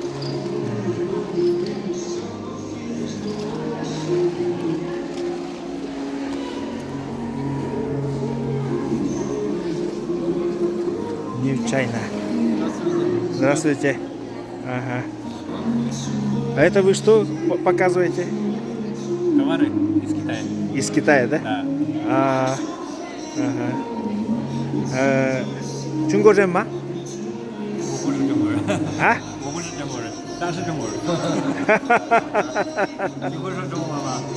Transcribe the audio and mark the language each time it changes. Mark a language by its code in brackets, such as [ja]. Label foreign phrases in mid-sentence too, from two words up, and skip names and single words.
[ru] Нефчайна. Здравствуйте. Ага. А это вы что показываете? Товары из Китая. Из Китая, да? Да. Ага. 중고전마? [zh] 我不是中国人， [ru] А? [zh] 我不是中国人，他是中国人。你会说中文吗？